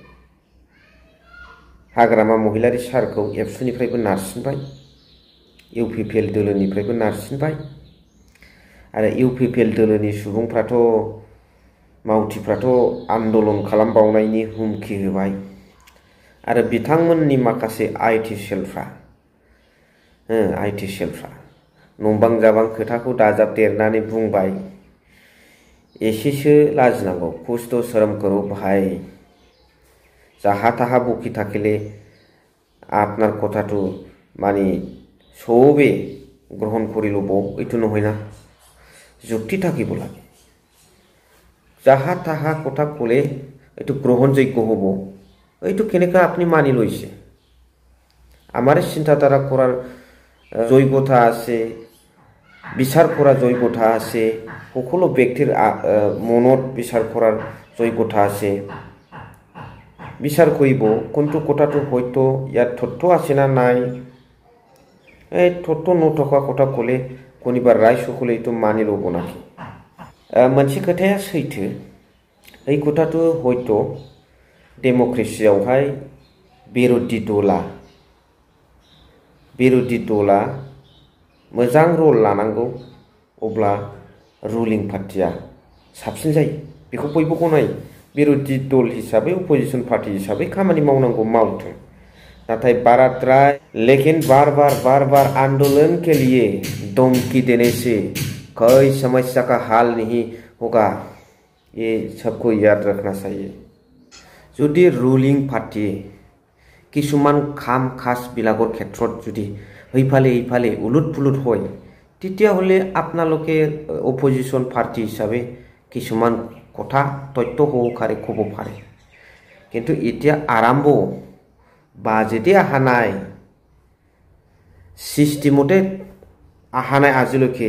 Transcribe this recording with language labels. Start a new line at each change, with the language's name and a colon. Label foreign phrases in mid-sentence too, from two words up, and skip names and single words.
Bodo: हाग्रामा महिलारी सारखौ एबसुनिफ्रायबो नारसिनबाय, इउपिपिएल दोलोनिफ्रायबो नारसिनबाय आरो इउपिपिएल दोलोनि सुबुंफ्राथ' मावथिफ्राथ' आन्दलन खालामबावनायनि हुमखि होबाय आरो बिथांमोननि माखासे आइटि सेलफ्रा नंबां जाबां खोथाखौ दाजाबदेरनानै बुंबाय। एसेसो लाजिनांगौ,
Hindi: कुछ तो शर्म करो भाई,
Assamese: যাহা তাহা বকী থাকলে আপনার কথাটো মানে সবে গ্রহণ কৰি ল'ব এইটো নহয় না, যুক্তি থাকিব লাগে। যাহা তাহা কথা ক'লে এইটো গ্রহণযোগ্য হ'ব, এইটো কেনেকৈ আপুনি মানি লৈছে? আমাৰ চিন্তাধাৰা কৰাৰ যোগ্যতা আছে, বিচাৰ কৰাৰ যোগ্যতা আছে, সকলো ব্যক্তিৰ মনত বিচাৰ কৰাৰ যোগ্যতা আছে। বিচাৰ কৰিব কোনটো কথাটো হয়তো ইয়াত তথ্য আছে না নাই, এই তথ্য নথকা কথা ক'লে কোনোবা ৰাইজসকলে এইটো মানি ল'ব নাকি?
Bodo: मोनसे खोथाया सैथो,
Assamese: এই কথাটো হয়তো
Bodo: डेम'क्रेसियावहाय बिरोधी दला मोजां रल लानांगौ, अब्ला
English: ruling partyया
Bodo: साबसिन जायो, बेखौ बयबो गनायो। बिरोधी दल हिसाबै अपोजिशन पार्टी हिसाबै खामानि मावनांगौ मावथों, नाथाय बाराद्राय
Hindi: लेकिन बार बार आंदोलन के लिए धमकी देने से कोई समस्या का हल नहीं होगा, ये सबको याद रखना चाहिए।
Bodo: जुदि रुलिं पार्टी किसुमान खाम खास
Assamese: বিলাকৰ ক্ষেত্ৰত যদি এইফালে উলট পুলট হয়, তেতিয়াহ'লে আপোনালোকে
English: opposition party
Assamese: হিচাপে কিছুমান কথা তথ্য সহকাৰে ক'ব পাৰে। কিন্তু এতিয়া আৰম্ভ বাজেটে অহা নাই, চিষ্টেমতে অহা নাই আজিলৈকে।